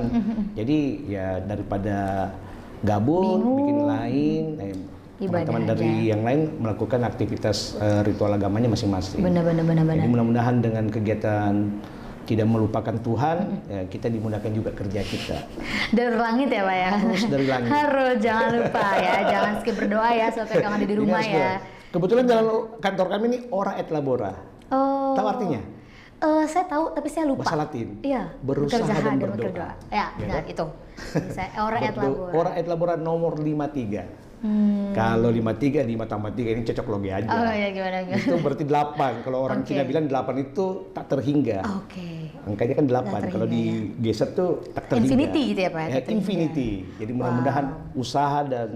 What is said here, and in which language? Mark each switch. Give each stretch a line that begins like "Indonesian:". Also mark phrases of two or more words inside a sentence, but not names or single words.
Indonesian: Jadi ya daripada gabung, bikin lain, teman-teman dari yang lain melakukan aktivitas ritual agamanya masing-masing. Benar. Jadi mudah-mudahan dengan kegiatan tidak melupakan Tuhan, ya kita dimudahkan juga kerja kita. Dari langit ya Pak ya? Harus dari langit. Harus, jangan lupa ya, jangan skip berdoa ya supaya kamu ada di rumah ya. Kebetulan jalan kantor kami ini ora et labora. Oh. Tahu artinya? Saya tahu, tapi saya lupa. Bahasa Latin. Iya. Berusaha bekerja dan berdoa. berdoa. Ya, benar itu. Saya ora et labora. Ora et labora nomor 53. Kalau 53, 5 tambah 3 ini cocok logi aja. Oh iya, gimana? Itu berarti 8. Kalau orang Cina bilang 8 itu tak terhingga. Oke. Angkanya kan 8. Kalau digeser tuh tak terhingga. Infinity gitu ya Pak? Ya, infinity. Jadi mudah-mudahan usaha dan